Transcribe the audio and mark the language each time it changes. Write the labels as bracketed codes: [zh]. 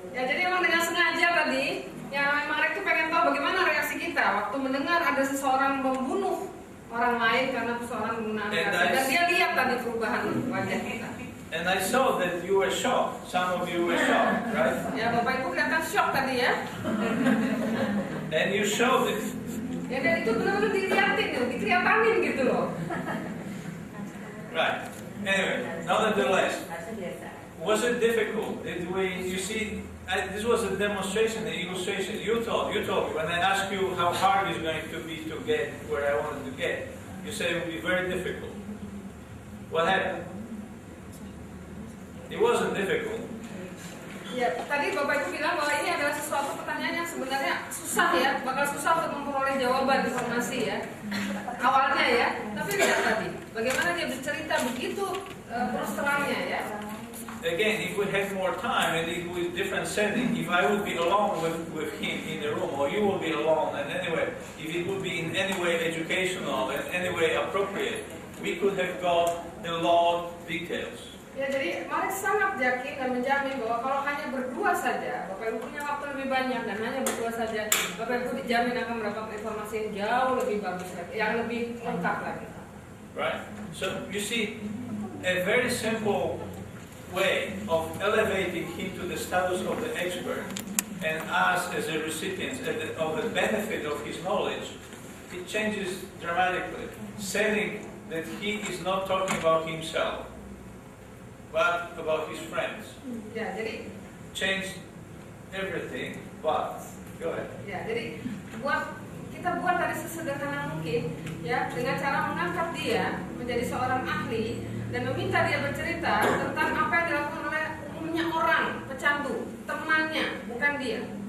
[id] Ya jadi emang dengan sengaja tadi, ya Marek tuh pengen tahu bagaimana reaksi kita waktu mendengar ada seseorang membunuh orang lain karena seseorang menggunakan racun. Dan dia lihat tadi perubahan wajah kita. [en] And I saw that you were shocked. Some of you were shocked, right? [id] Ya Bapak Ibu kelihatan shock tadi ya. [en] And you showed it. [id] Ya dan itu benar-benar dilihatin, dikelihatanin gitu loh. [en] Right. Anyway, nonetheless, was it difficult? This was a demonstration, an illustration. You told me when I asked you how hard it's going to be to get where I wanted to get, you said it would be very difficult. What happened? It wasn't difficult. [id] Ya, tadi Bapak Ibu bilang bahwa ini adalah sesuatu pertanyaan yang sebenarnya susah ya, bakal susah untuk memperoleh jawaban informasi ya. Awalnya ya, tapi lihat tadi, bagaimana dia bercerita begitu terus terangnya ya. [en] Again, if we had more time and it was different setting, if I would be alone with him in the room, or you will be alone, and anyway, if it would be in any way educational and any way appropriate, we could have got a lot of details. [id] Ya, jadi Marek sangat yakin dan menjamin bahwa kalau hanya berdua saja, Bapak Ibu punya waktu lebih banyak dan hanya berdua saja, Bapak Ibu dijamin akan mendapat informasi yang jauh lebih bagus lagi, yang lebih lengkap lagi. [en] Right? So, you see, a very simple way of elevating him to the status of the expert and us as a recipient of the benefit of his knowledge, it changes dramatically, saying that he is not talking about himself, but about his friends. [id] Ya, jadi [en] Change everything, but go ahead. [id] ya, jadi kita buat tadi sesederhana mungkin ya, dengan cara mengangkat dia menjadi seorang ahli dan meminta dia bercerita tentang apa yang dilakukan oleh umumnya orang pecandu, temannya, bukan dia.